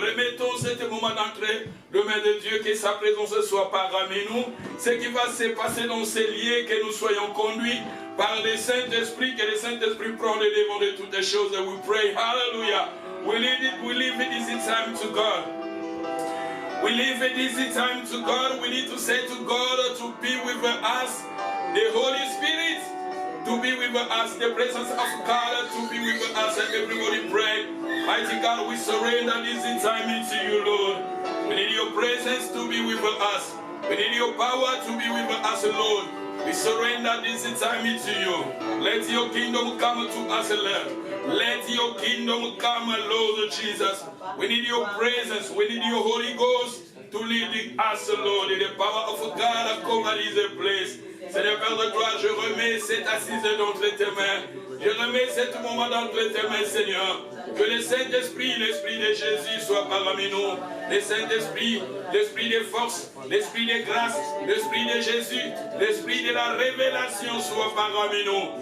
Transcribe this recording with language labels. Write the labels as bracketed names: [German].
[French] Remettons cet moment d'entrée, le main de Dieu, que sa présence soit parmi nous. Ce qui va se passer dans ces lieux, que nous soyons conduits par le Saint-Esprit, que le Saint-Esprit prend le devant de toutes les choses. [English] And we pray, hallelujah. We leave it easy time to God. We leave it easy time to God. We need to say to God to be with us, the Holy Spirit to be with us, the presence of God to be with us, and everybody pray. Mighty God, we surrender this time into you, Lord. We need your presence to be with us. We need your power to be with us, Lord. We surrender this time into you. Let your kingdom come to us, Lord. Let your kingdom come, Lord Jesus. We need your presence. We need your Holy Ghost to lead us, Lord. The power of God cover this place. [French] Seigneur Père de gloire, je remets cette assise d'entre tes mains. Je remets ce moment d'entre tes mains, Seigneur. Que le Saint-Esprit, l'Esprit de Jésus soit parmi nous. Le Saint-Esprit, l'Esprit de force, l'Esprit de grâce, l'Esprit de Jésus, l'Esprit de la révélation soit parmi nous.